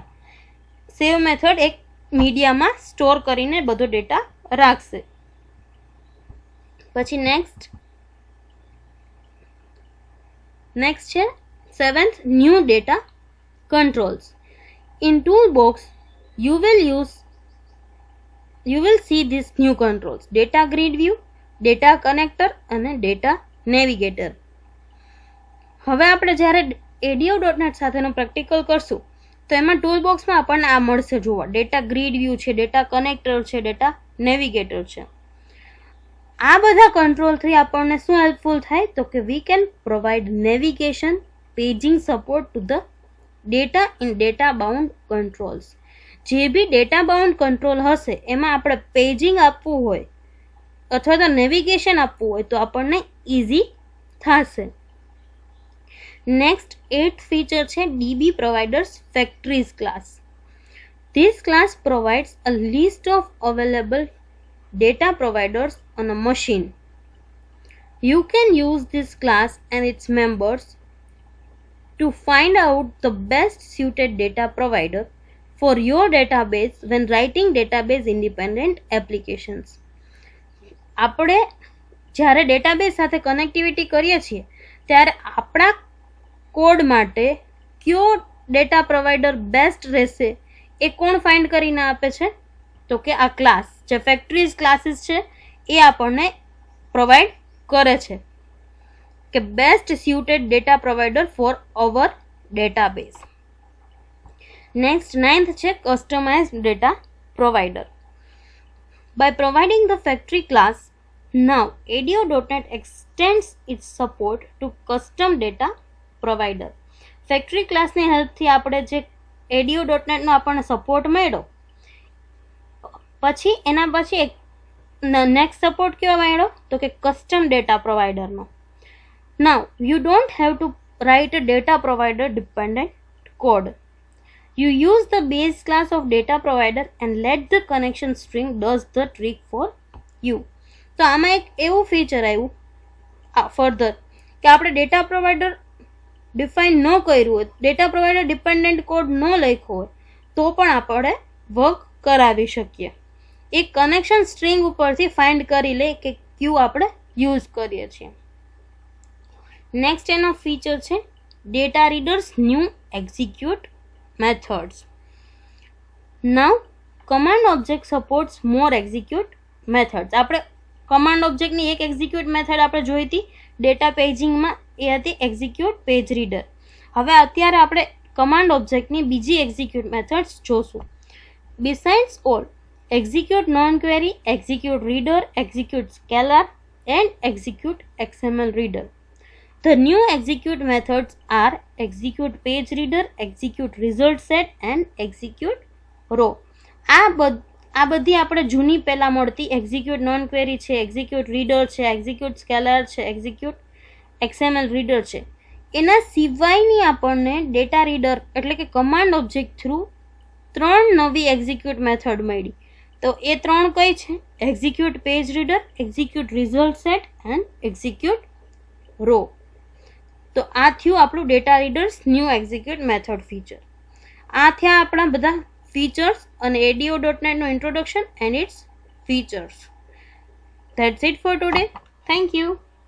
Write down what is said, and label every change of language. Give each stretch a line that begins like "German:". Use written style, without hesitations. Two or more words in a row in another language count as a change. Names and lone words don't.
English: save method
Gujarati: એક મીડિયામાં સ્ટોર કરીને બધો ડેટા રાખશે. પછી નેક્સ્ટ છે
English: seventh new data controls. in toolbox you will see these new controls: data grid view, data connector અને data navigator.
Gujarati: હવે આપણે જ્યારે ADO.NET સાથેનો પ્રેક્ટિકલ કરશું તો એમાં ટૂલ બોક્સમાં આપણને આ મળશે જોવા.
English: data grid view
Gujarati: છે,
English: data connector
Gujarati: છે,
English: data navigator
Gujarati: છે. આ બધા કંટ્રોલથી આપણને શું હેલ્પફુલ થાય તો કે
English: we can provide navigation paging support to the data in data bound controls.
Gujarati: જે બી
English: data bound control
Gujarati: હશે એમાં આપણે પેજિંગ આપવું હોય અથવા તો નેવિગેશન આપવું હોય તો આપણને ઇઝી થશે. નેક્સ્ટ 8th ફીચર છે DB Providers Factories class.
English: This class provides a list of available data providers on a machine. You can use this class and its members to find out the best suited data provider for your database when writing database independent applications.
Gujarati: આપણે જ્યારે ડેટાબેઝ સાથે કનેક્ટિવિટી કરીએ છીએ ત્યારે આપણા કોડ માટે કયો
English: data provider
Gujarati: બેસ્ટ રહેશે એ કોણ ફાઇન્ડ કરીને આપે છે તો કે આ ક્લાસ જે
English: factories classes
Gujarati: છે એ આપણને પ્રોવાઈડ કરે છે કે
English: best suited data provider for our database.
Gujarati: નેક્સ્ટ 9th છે
English: customized data provider. By providing the factory class, now ADO.NET extends its support to custom data provider.
Gujarati: ફેક્ટરી ક્લાસની હેલ્પથી આપણે જે ADO.NETનો આપણને સપોર્ટ મળ્યો પછી એના પછી એક
English: next support
Gujarati: કેવો મળ્યો તો કે
English: custom data providerનો. now you don't have to write a data provider dependent code. You use the base class of data provider and let the connection string does the trick for you.
Gujarati: તો આમાં એક એવું ફીચર આવ્યું ફર્ધર કે આપણે
English: data provider
Gujarati: ડિફાઇન ન કર્યું હોય,
English: data provider dependent code
Gujarati: ન લખ્યો હોય તો પણ આપણે વર્ક કરાવી શકીએ. એક
English: connection string
Gujarati: ઉપરથી ફાઇન્ડ કરી લે કે ક્યુ આપણે યુઝ કરીએ છીએ. નેક્સ્ટ એનો ફીચર છે
English: data readers new execute methods. Now command object supports more execute methods.
Gujarati: આપણે
English: command objectની
Gujarati: એક
English: execute method
Gujarati: આપણે જોઈ હતી
English: data pagingમાં,
Gujarati: એ હતી
English: execute page reader.
Gujarati: હવે અત્યારે આપણે
English: command objectની
Gujarati: બીજી
English: execute methods
Gujarati: જોશું.
English: besides all execute non query, execute reader, execute scalar and execute XML reader. The new execute methods are execute page reader, execute result set and execute row.
Gujarati: આ બધી આપણે જૂની પહેલાં મળતી
English: execute non query
Gujarati: છે,
English: execute reader
Gujarati: છે,
English: execute scalar
Gujarati: છે,
English: execute XML reader
Gujarati: છે. એના સિવાયની આપણને
English: data reader
Gujarati: એટલે કે
English: command object through
Gujarati: 3 નવી
English: execute method
Gujarati: મળી. તો એ ત્રણ કઈ છે?
English: execute page reader, execute result set and execute row.
Gujarati: તો આ થયું આપણું
English: data readers new execute method feature.
Gujarati: આ થયા આપણા બધા ફીચર્સ અને ADO.NET નો
English: introduction and its features. That's it for today. Thank you.